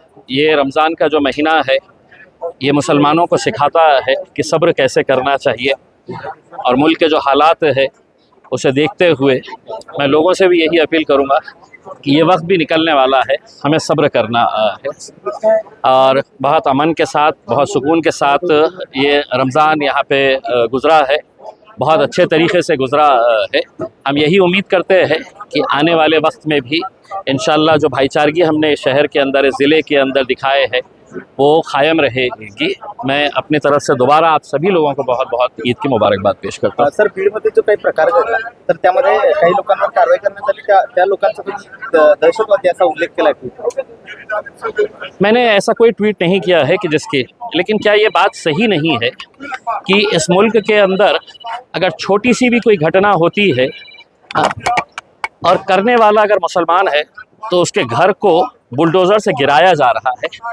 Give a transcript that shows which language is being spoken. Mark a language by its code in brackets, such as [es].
[hi] ये रमज़ान का जो महीना है ये मुसलमानों को सिखाता है कि सब्र कैसे करना चाहिए और मुल्क के जो हालात है उसे देखते हुए मैं लोगों से भी यही अपील करूँगा कि ये वक्त भी निकलने वाला है, हमें सब्र करना है और बहुत अमन के साथ, बहुत सुकून के साथ ये रमज़ान यहाँ पे गुज़रा है, बहुत अच्छे तरीके से गुज़रा है। हम यही उम्मीद करते हैं कि आने वाले वक्त में भी इंशाअल्लाह जो भाईचारगी हमने शहर के अंदर, ज़िले के अंदर दिखाए हैं वो क़ायम रहेगी। मैं अपनी तरफ से दोबारा आप सभी लोगों को बहुत बहुत ईद की मुबारकबाद पेश करता हूँ। [mr] सर, बीडमध्ये जो काही प्रकार घडला तर त्यामध्ये काही लोकांवर कारवाई करण्यात आली, त्या लोकांचा दहशतवादी असा उल्लेख केला ट्विट। [hi] मैंने ऐसा कोई ट्वीट नहीं किया है कि जिसके, लेकिन क्या ये बात सही नहीं है कि इस मुल्क के अंदर अगर छोटी सी भी कोई घटना होती है और करने वाला अगर मुसलमान है तो उसके घर को बुलडोज़र से गिराया जा रहा है।